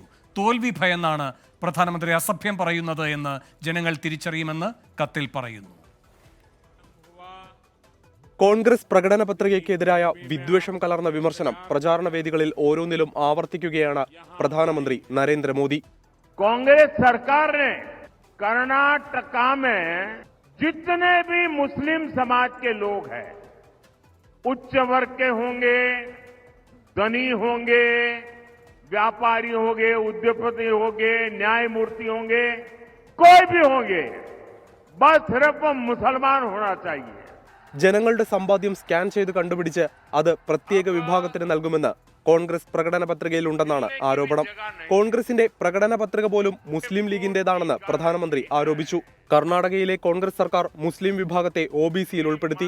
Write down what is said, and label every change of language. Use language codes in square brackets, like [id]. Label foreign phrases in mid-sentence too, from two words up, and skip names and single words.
[ml] തോൽവി ഭയന്നാണ് പ്രധാനമന്ത്രി അസഭ്യം പറയുന്നത് എന്ന് ജനങ്ങൾ തിരിച്ചറിയുമെന്ന് കത്തിൽ പറയുന്നു. കോൺഗ്രസ് പ്രകടന പത്രികയ്ക്കെതിരായ വിദ്വേഷം കലർന്ന വിമർശനം പ്രചാരണ വേദികളിൽ ഓരോന്നിലും ആവർത്തിക്കുകയാണ് പ്രധാനമന്ത്രി നരേന്ദ്രമോദി. [hi] कांग्रेस सरकार ने कर्नाटका में जितने भी मुस्लिम समाज के लोग हैं, उच्च वर्ग के होंगे, धनी होंगे, व्यापारी होंगे, उद्योगपति होंगे, न्यायमूर्ति होंगे, कोई भी होंगे, बस सिर्फ मुसलमान होना चाहिए. [ml] ജനങ്ങളുടെ സമ്പാദ്യം സ്കാൻ ചെയ്ത് കണ്ടുപിടിച്ച് അത് പ്രത്യേക വിഭാഗത്തിന് നൽകുമെന്ന് കോൺഗ്രസ് പ്രകടന പത്രികയിലുണ്ടെന്നാണ് ആരോപണം. കോൺഗ്രസിന്റെ പ്രകടന പത്രിക പോലും മുസ്ലിം ലീഗിന്റേതാണെന്ന് പ്രധാനമന്ത്രി ആരോപിച്ചു. കർണാടകയിലെ കോൺഗ്രസ് സർക്കാർ മുസ്ലിം വിഭാഗത്തെ OBCയിൽ ഉൾപ്പെടുത്തി.